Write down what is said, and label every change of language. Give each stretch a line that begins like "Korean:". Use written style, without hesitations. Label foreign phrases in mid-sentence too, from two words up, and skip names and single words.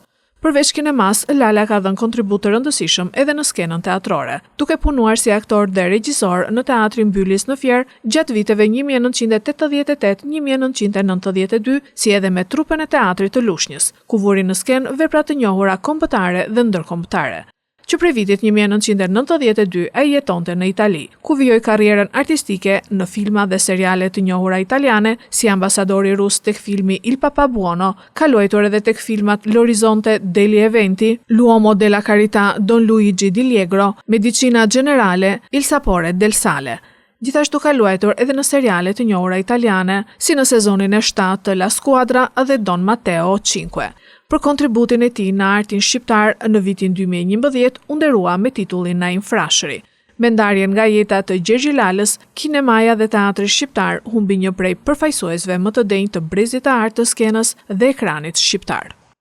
Albanian: Përveç kinemas, Lala ka dhënë kontribut të rëndësishëm edhe në skenën teatrore, duke punuar si aktor dhe regjisor në Teatrin Mbyllis në Fier gjatë viteve 1988-1992, si edhe me trupën e teatrit të Lushnjës, ku vuri në skenë vepra të njohura kombëtare dhe ndërkombëtare. Që prej vitit 1992 ai jetonte në Itali, ku vijoi karrierën artistike në filma dhe seriale të njohura italiane, si ambasadori rus tek filmi Il Papa Buono, ka luajtur edhe tek filmat L'Orizzonte degli Eventi, L'Uomo della Carità, Don Luigi di Liegro, Medicina Generale, Il Sapore del Sale. Gjithashtu ka luajtur edhe në seriale të njohura italiane, si në sezonin e 7 të La Squadra dhe Don Matteo 5. Për kontributin e tij në artin shqiptar në vitin 2011 u nderua me titullin Naimfrashëri. Me ndarjen nga jeta të Gjergji Lalës, kinemaja dhe teatri shqiptar humbi një prej përfaqësuesve më të denjtë të brezit të artë të skenës dhe ekranit shqiptar.